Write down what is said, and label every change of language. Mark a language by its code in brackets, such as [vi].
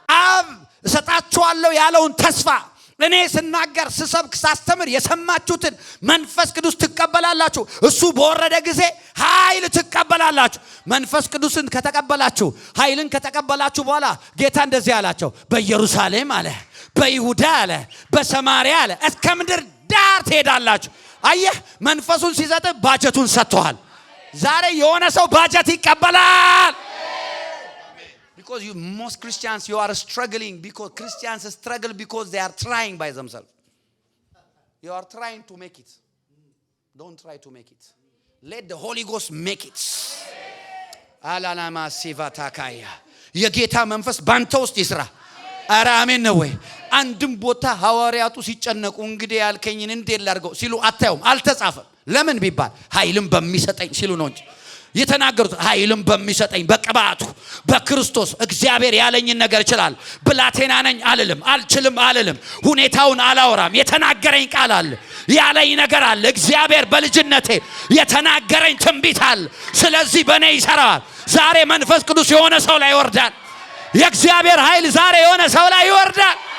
[am] አብ እሰጣችኋለሁ ያለውን ተስፋ እኔ ስናገር ስሰብክ ሳስተምር የሰማችሁትን መንፈስ ቅዱስ ትቀበላላችሁ። እሱ በወረደ ጊዜ ኃይል ትቀበላላችሁ። መንፈስ ቅዱስን ከተቀበላችሁ ኃይልን ከተቀበላችሁ በኋላ ጌታ እንደዚህ አላቸው። በኢየሩሳሌም አለ፣ በይሁዳ አለ፣ በሰማሪያ አለ እስከ ምድር ዳር ትሄዳላችሁ። አየህ መንፈሱን ሲሰጥ ባጀቱን ሰጥቷል። ዛሬ የሆነ ሰው ባጀት ይቀበላል። [en] Because most Christians you are struggling because Christians struggle because they are trying by themselves. You are trying to make it. Don't try to make it. Let the Holy Ghost make it. [am] Alalama sivatakaya. የጌታ መንፈስ ባንተ ውስጥ ይስራ። አረ አሜን ነው ወይ? አንድም ቦታ ሐዋርያቱ ሲጨነቁ እንግዲህ ያልከኝን እንዴት ላድርገው ሲሉ አታዩም። አልተጻፈም። ለምን ቢባል ኃይልን በሚሰጠኝ ሲሉ ነው እንጂ የተናገሩት ኃይልን በሚሰጠኝ በቅባቱ በክርስቶስ እግዚአብሔር ያለኝን ነገር ይችላል። ብላቴና ነኝ አልልም፣ አልችልም አልልም፣ ሁኔታውን አላወራም። የተናገረኝ ቃል አለ፣ ያለኝ ነገር አለ። እግዚአብሔር በልጅነቴ የተናገረኝ ትንቢት አለ። ስለዚህ በእኔ ይሰራል። ዛሬ መንፈስ ቅዱስ የሆነ ሰው ላይ ይወርዳል። የእግዚአብሔር ኃይል ዛሬ የሆነ ሰው ላይ ይወርዳል።